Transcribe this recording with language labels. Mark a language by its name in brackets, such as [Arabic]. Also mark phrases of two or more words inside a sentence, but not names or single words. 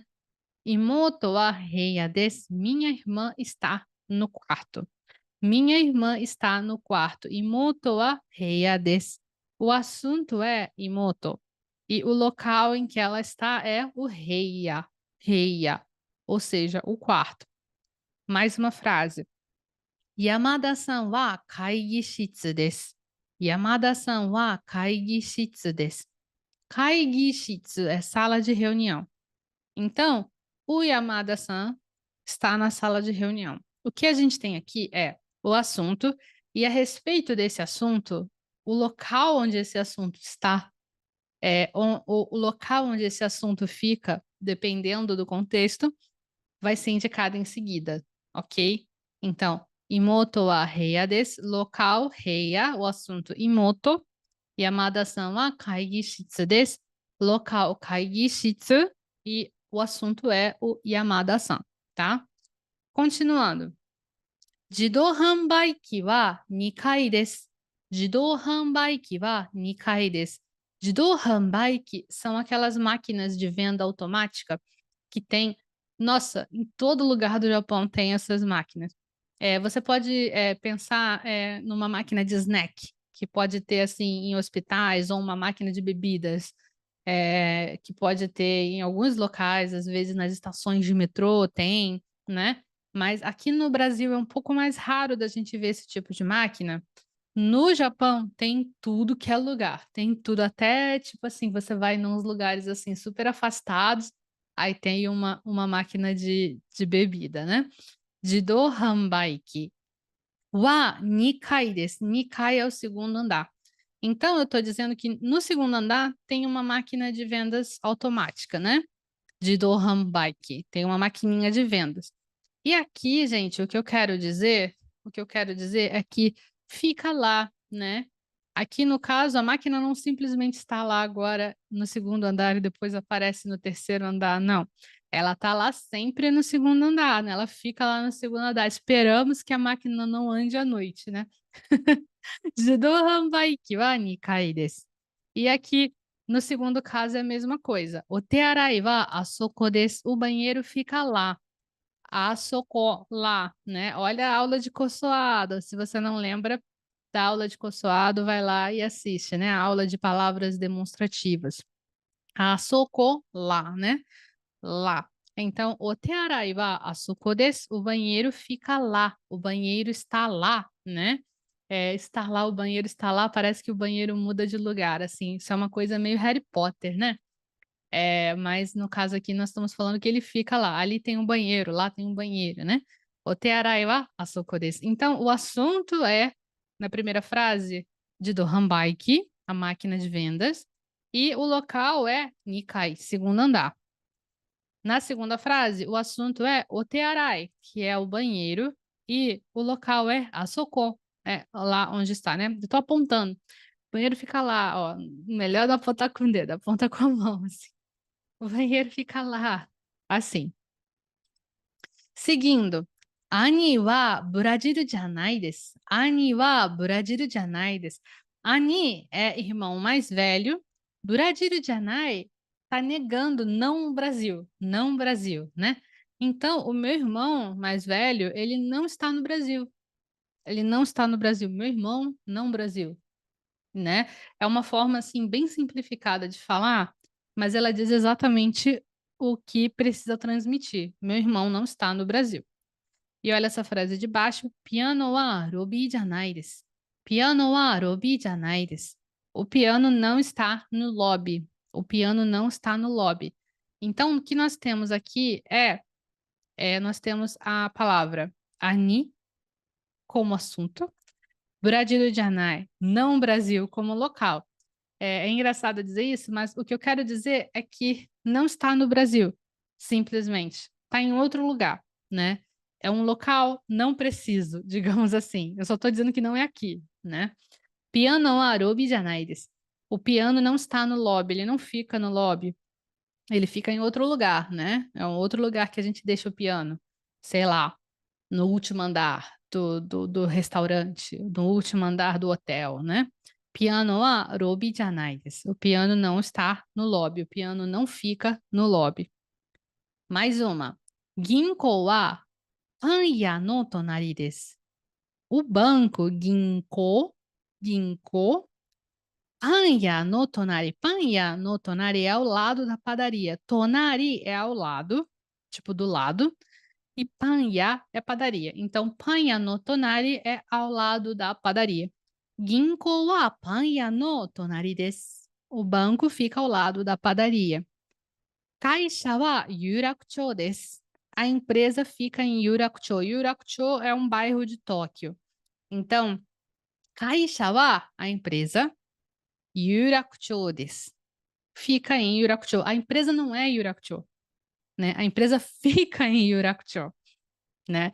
[Japanese] 妹は部屋です, [Portuguese] minha irmã está no quarto. Minha irmã está no quarto. [Japanese] 妹は部屋です. [Portuguese] O assunto é imoto. E o local em que ela está é o heiya. Heiya. Ou seja, o quarto. Mais uma frase. [Japanese] 山田さんは会議室です. 山田さんは会議室です. [Portuguese] Kaigishitsu é sala de reunião. Então, o Yamada-san está na sala de reunião. O que a gente tem aqui é o assunto, e a respeito desse assunto, o local onde esse assunto está, o local onde esse assunto fica, dependendo do contexto, vai ser indicado em seguida, ok? [Japanese] Então, 妹は部屋です, local, heiya, [Portuguese] o assunto [Japanese] imoto, 山田さんは会議室です, [Portuguese] local, kaigishitsu, e o assunto é o Yamada-san, tá? Continuando. [Japanese] 自動販売機は2です. 自動販売機は2です. 自動販売機 [Portuguese] são aquelas máquinas de venda automática que tem, nossa, em todo lugar do Japão tem essas máquinas. Você pode pensar numa máquina de snack, que pode ter assim em hospitais, ou uma máquina de bebidas, que pode ter em alguns locais, às vezes nas estações de metrô tem, né? Mas aqui no Brasil é um pouco mais raro da gente ver esse tipo de máquina. No Japão tem tudo que é lugar, tem tudo, até tipo assim, você vai em uns lugares assim super afastados, aí tem uma máquina de bebida, né? [Japanese] 自動販売機は2階です. [Portuguese] 2階 é o segundo andar. Então, eu estou dizendo que no segundo andar tem uma máquina de vendas automática, né? [Japanese] 自動販売機, [Portuguese] tem uma maquininha de vendas. E aqui, gente, o que eu quero dizer é que fica lá, né? Aqui no caso, a máquina não simplesmente está lá agora no segundo andar e depois aparece no terceiro andar, não. Ela tá lá sempre no segundo andar, né? Ela fica lá no segundo andar. Esperamos que a máquina não ande à noite, né? [Japanese] 自動販売機は2階です。 [Portuguese] E aqui, no segundo caso, é a mesma coisa. [Japanese] お手洗いはあそこです. [Portuguese] O banheiro fica lá. Asoko, lá, né? Olha a aula de Kosoado. Se você não lembra da aula de Kosoado, vai lá e assiste, né? A aula de palavras demonstrativas. Asoko, lá, né? Lá. [Japanese] Então, お手洗いはあそこです. [Portuguese] O banheiro fica lá. O banheiro está lá, né? Estar lá, o banheiro está lá, parece que o banheiro muda de lugar, assim. Isso é uma coisa meio Harry Potter, né? Mas no caso aqui nós estamos falando que ele fica lá. Ali tem um banheiro, lá tem um banheiro, né? [Japanese] お手洗いはあそこです. [Portuguese] Então, o assunto é, na primeira frase, de Dohanbaiki, a máquina de vendas, e o local é Nikai, segundo andar. Na segunda frase, o assunto é o tearai, que é o banheiro, e o local é asoko, lá onde está, né? Eu tô apontando. O banheiro fica lá, ó. Melhor não apontar com o dedo, aponta com a mão, assim. O banheiro fica lá, assim. [Japanese] Seguindo. 兄はブラジルじゃないです. 兄はブラジルじゃないです. [Portuguese] Ani é irmão mais velho. [Japanese] ブラジルじゃない [Portuguese] tá negando não Brasil, não Brasil, né? Então, o meu irmão mais velho, ele não está no Brasil. Ele não está no Brasil. Meu irmão, não Brasil, né? É uma forma assim bem simplificada de falar, mas ela diz exatamente o que precisa transmitir. Meu irmão não está no Brasil. E olha essa frase de baixo: [Japanese] ピアノはロビーじゃないです. ピアノはロビーじゃないです. [Portuguese] O piano não está no lobby. O piano não está no lobby. Então, o que nós temos aqui nós temos a palavra ani como assunto, [Japanese] ブラジルじゃない, [Portuguese] não Brasil como local. É engraçado dizer isso, mas o que eu quero dizer é que não está no Brasil, simplesmente. Está em outro lugar, né? É um local não preciso, digamos assim. Eu só estou dizendo que não é aqui, né? [Japanese] ピアノはロビーじゃないです. [Portuguese] O piano não está no lobby, ele não fica no lobby. Ele fica em outro lugar, né? É um outro lugar que a gente deixa o piano. Sei lá, no último andar do restaurante, no último andar do hotel, né? [Japanese] ピアノはロビーじゃないです. [Portuguese] O piano não está no lobby, o piano não fica no lobby. Mais uma. [Japanese] 銀行はパン屋の隣です. [Portuguese] O banco, [Japanese] 銀行、パン屋の隣. パン屋の隣 [Portuguese] é ao lado da padaria. Tonari é ao lado, tipo do lado. E panya é padaria. Então, [Japanese] パン屋の隣 [Portuguese] é ao lado da padaria. [Japanese] 銀行はパン屋の隣です. [Portuguese] O banco fica ao lado da padaria. [Japanese] 会社は有楽町です. [Portuguese] A empresa fica em Yurakucho. Yurakucho é um bairro de Tóquio. [Japanese] Então, 会社は, [Portuguese] a empresa, [Japanese] 有楽町です. [Portuguese] Fica em Yurakucho. A empresa não é Yurakucho, né? A empresa fica em Yurakucho, né?